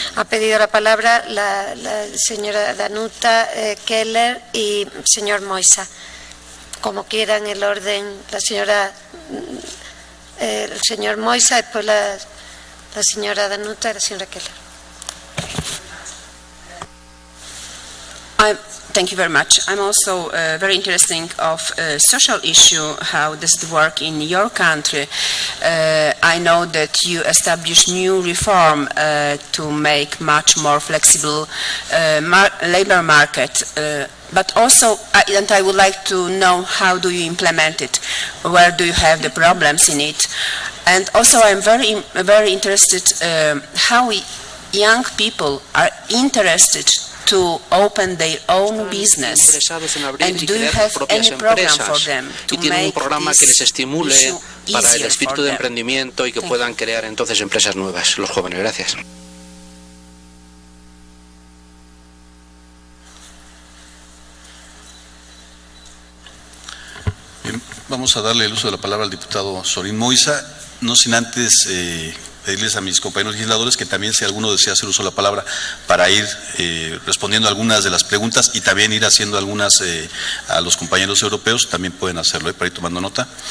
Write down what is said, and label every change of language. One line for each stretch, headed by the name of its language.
Spanish: Ha pedido la palabra la señora Danuta Keller y señor Moisa. Como quieran el orden, el señor Moisa, después la señora Danuta y la señora Keller.
English: Thank you very much. I'm also very interested of social issue. How does it work in your country? I know that you established new reform to make much more flexible labor market. But also, and I would like to know how do you implement it? Where do you have the problems in it? And also, I'm very interested how young people are interested to open their own business, and do you have any program for them to
Spanish: tienen un programa que les estimule para el espíritu de
English: them?
Spanish: emprendimiento y que puedan crear entonces empresas nuevas, los jóvenes. Gracias. Bien, vamos a darle el uso de la palabra al diputado Sorín Moisa, no sin antes pedirles a mis compañeros legisladores que también, si alguno desea hacer uso de la palabra, para ir respondiendo algunas de las preguntas y también ir haciendo algunas a los compañeros europeos, también pueden hacerlo, para ir tomando nota.